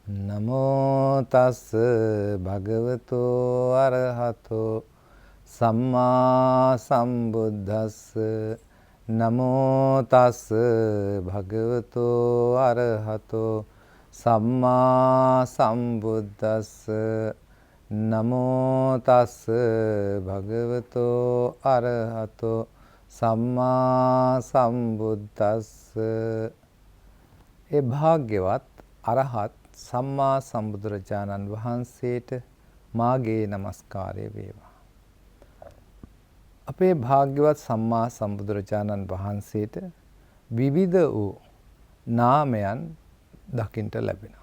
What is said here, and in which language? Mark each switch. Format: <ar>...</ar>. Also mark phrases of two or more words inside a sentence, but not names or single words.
<pi>නමෝ තස් භගවතු අරහතෝ සම්මා සම්බුද්දස්ස නමෝ තස් භගවතු අරහතෝ සම්මා සම්බුද්දස්ස නමෝ තස් භගවතු අරහතෝ සම්මා සම්බුද්දස්ස.</pi> <si>ඒ භාග්‍යවත් අරහත් සම්මා සම්බුදුරජාණන් වහන්සේට මාගේ නමස්කාරය වේවා. අපේ භාග්‍යවත් සම්මා සම්බුදුරජාණන් වහන්සේට විවිධ වූ නාමයන් දකින්ට ලැබෙනවා.</si>